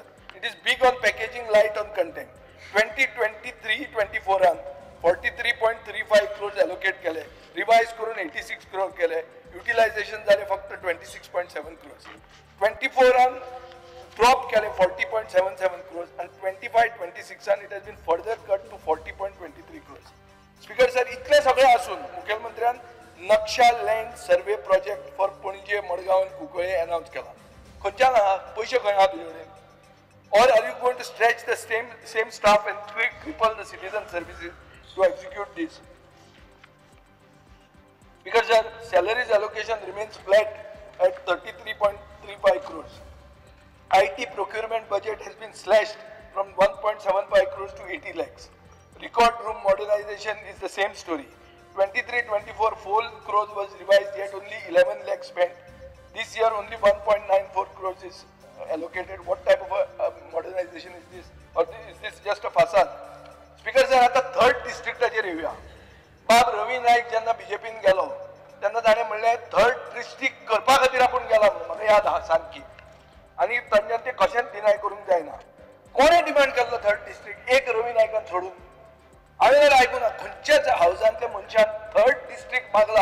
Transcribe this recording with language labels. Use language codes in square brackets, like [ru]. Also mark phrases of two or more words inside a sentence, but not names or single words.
[en] It is big on packaging, light on content. [kok] 2023-24 43.35 crores एलोकेट केले, रिवाइज करून 86 crore केले, युटिलायझेशन झाले फक्त 26.7 crores. [en] 24 ड्रॉप केले 40.77 crores and 25-26 it has been further cut to 40.23 crores. Speaker sir, [kok] इतले सगळे असून मुख्यमंत्र्यान नक्षा [en] land survey project for [kok] पणजे, मडगांव आनी कुंकळे अनाउन्स केला. खंयच्यान आहा पयशे, खंय आहा तुजे कडेन? [en] Or are you going to stretch the same staff and cripple the citizen services to execute this? Because sir, salaries allocation remains flat at 33.35 crores. IT procurement budget has been slashed from 1.75 crores to 80 lakhs. Record room modernization is the same story. 23-24 4 crores was revised, yet only 11 lakhs spent. This year only 1.94 crores is allocated. What type of a modernization is this? Or is this just a facade? Speaker sir, [kok] आता 3rd डिस्ट्रिक्टाचेर येवया. बाब रवी नाईक जेन्ना BJPन गेलो तेन्ना ताणें म्हणलें 3rd डिस्ट्रिक्ट करपा खातीर आपूण गेला म्हणून, म्हाका याद आहा सारकी. आनी तांच्यान तें कशेंच डिनाय करूंक जायना. कोणें डिमांड केल्लो 3rd डिस्ट्रिक्ट? एक रवी नायकान सोडून. हांवें जाल्यार आयकुना खंयच्याच हावजांतल्या मनशान 3rd डिस्ट्रिक्ट मागला.